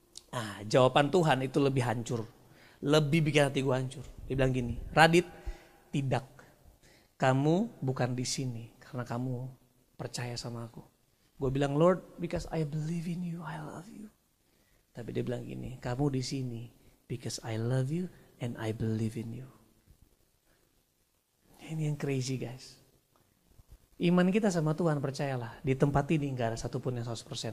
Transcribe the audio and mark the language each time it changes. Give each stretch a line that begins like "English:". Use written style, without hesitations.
Indonesian: Nah, jawaban Tuhan itu lebih hancur. Lebih bikin hati gue hancur. Dia bilang gini, Radit, tidak. Kamu bukan di sini karena kamu percaya sama aku. Gue bilang,
English: Lord, because I believe in you, I love you.
Indonesian: Tapi dia bilang gini, kamu di sini
English: because I love you and I believe in you.
Indonesian: Ini yang crazy guys. Iman kita sama Tuhan, percayalah, di tempat ini gak ada satupun yang 100%.